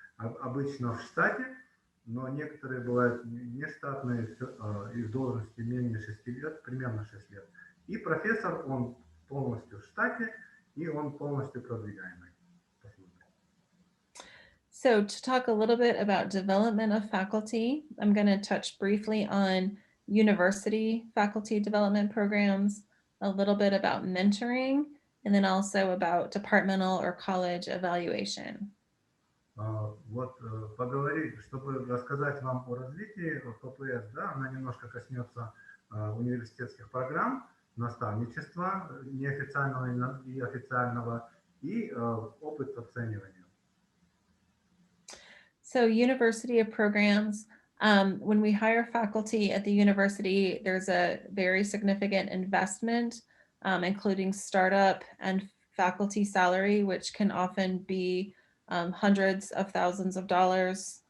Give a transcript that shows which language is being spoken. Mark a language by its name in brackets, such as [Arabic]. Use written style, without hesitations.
[Russian] Обычно в штате, но некоторые бывают нештатные, их должности менее 6 лет, примерно 6 лет. И профессор, он полностью в штате, и он полностью продвигаемый. [English] So to talk a little bit about development of faculty, I'm going to touch briefly on university faculty development programs, a little bit about mentoring, and then also about departmental or college evaluation. [Russian] Вот поговорить, чтобы рассказать вам о развитии ППС, да, она немножко коснется университетских программ, наставничества неофициального и официального, и опыт оценивания. [English] So university programs, when we hire faculty at the university, there's a very significant investment, including startup and faculty salary, which can often be hundreds of thousands of dollars.